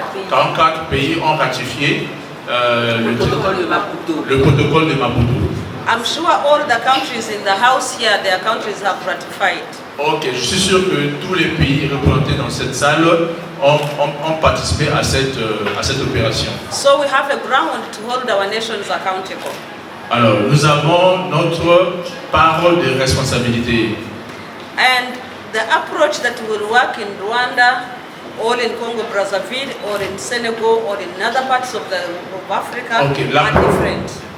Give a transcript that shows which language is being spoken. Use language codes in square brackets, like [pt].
[fr] 44 pays ont ratifié le protocole de Maputo. [en] I'm sure all the countries in the house here, their countries have ratified. [fr] Ok, je suis sûr que tous les pays représentés dans cette salle ont participé à cette opération. [en] So we have a ground to hold our nations accountable. [fr] Alors, nous avons notre parole de responsabilité. [en] And the approach that will work in Rwanda, or in Congo-Brazzaville, or in Senegal, or in other parts of Africa are different.